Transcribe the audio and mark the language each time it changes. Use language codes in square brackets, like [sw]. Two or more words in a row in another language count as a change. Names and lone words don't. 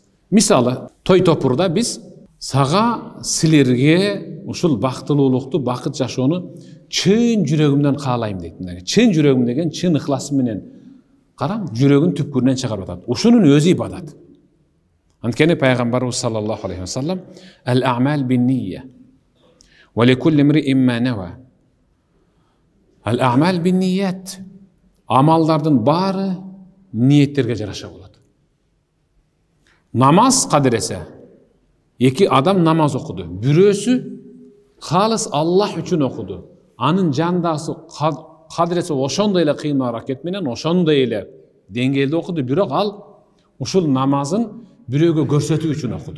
[ky] Мисалы, той топурда биз сага силерге ушул бактылуулукту, бакыт жашоону чын жүрөгүмдөн каалайм дейт. Чын жүрөгүм деген чын ыхласы менен карам, жүрөгүн түпкүрүнөн чыгарып атат. Ушунун өзү ибадат. Анткени пайгамбарыбыз [ar] صلى الله عليه وسلم الأعمال بالنية ولكل امرئ ما نوى. الأعمال بالنيات. [ky] Amaldардын баары ниеттерге жараша болот. Намаз кадыресе, эки адам намаз окуду. Бирөөсү халыс Аллах үчүн окуду. Анын жандагысы кадыресе ошондой эле кыйын аракет менен, ошондой эле деңгээлде окуду, бирок ал ушул намазын бирөөгө көрсөтүү үчүн окуду.